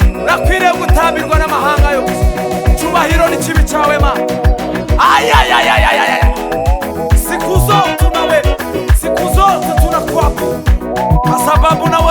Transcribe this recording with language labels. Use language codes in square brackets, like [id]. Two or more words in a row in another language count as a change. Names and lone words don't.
[rw] urakwiriye gutambirwa n'amahanga yose. Cyubahiro n'ikibi cyawe Mana. Ayayayayayaya, [sw] siku zote nawe, siku zote tunakuabudu kwa sababu